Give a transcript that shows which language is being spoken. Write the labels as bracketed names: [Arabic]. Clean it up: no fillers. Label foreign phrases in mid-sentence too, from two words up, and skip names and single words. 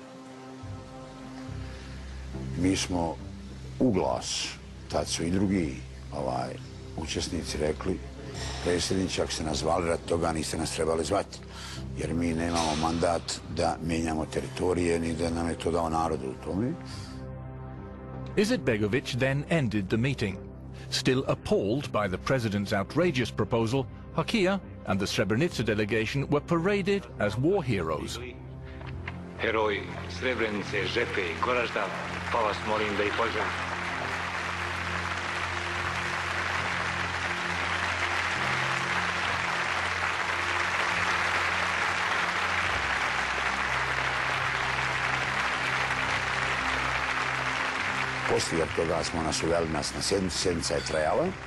[Bosnian] Mi smo u glas, tad su i drugi učesnici rekli, predsjedniče, ako ste nas zvali radi toga, niste nas trebali zvati, jer mi nemamo mandat da mijenjamo teritorije, ni da nam je to dao narodu u tome. [English] Izetbegović then ended the meeting. Still appalled by the president's outrageous proposal, Hakija and the Srebrenica delegation were paraded as war heroes. [Bosnian] Heroji Srebrenice, Žepe i Goražda, pa vas molim da ih pozdravite. Poslije toga smo nas uveli na sjednicu, sjednica je trajala.